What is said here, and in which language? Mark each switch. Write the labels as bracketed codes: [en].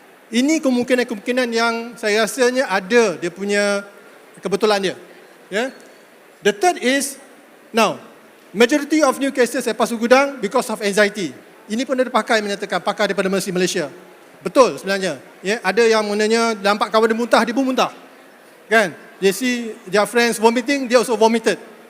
[ms] Ini kemungkinan yang saya rasanya ada dia punya kebetulan dia. [en] The third is, now, majority of new cases at Pasir Gudang because of anxiety. [ms] Ini pun ada pakar daripada Malaysia. Betul sebenarnya. Ada yang maknanya nampak kawan dia muntah, dia pun muntah. Kan? [en] They see their friends vomiting, they also vomited.